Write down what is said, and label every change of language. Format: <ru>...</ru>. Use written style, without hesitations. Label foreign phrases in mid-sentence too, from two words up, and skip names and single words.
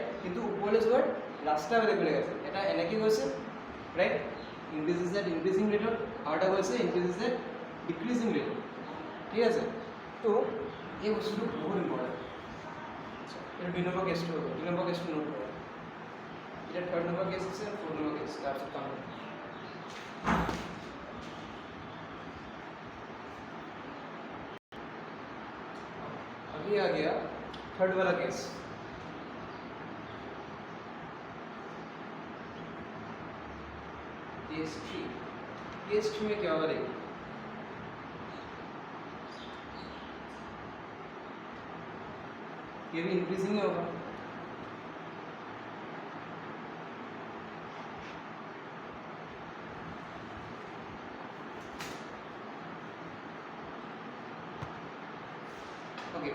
<as>কিন্তু ওপৰলৈ যোৱাৰ ৰাস্তা বেলেগ বেলেগ আছে, এটা এনেকৈ গৈছে</as> <en>right increases at increasing</en> <as>ৰেটত, আৰু এটা গৈছে</as> <en>increases at decreasing</en> <as>ৰেটত, ঠিক আছে। তো এই বস্তুটো বহুত ইম্পৰ্টেণ্ট। এটা 2 নম্বৰ কেছটো হ'ব, 2 নম্বৰ কেছটো নোট কৰা, এতিয়া 3rd নম্বৰ কেছ আছে, 4th নম্বৰ কেছ, তাৰপিছত কাম হ'ব।</as> <hi>अभी आ गया 3rd वाला केस। केस 3, केस 3 में क्या होगा देखिए, ये भी इंक्रीजिंग ही होगा, ओके।</hi>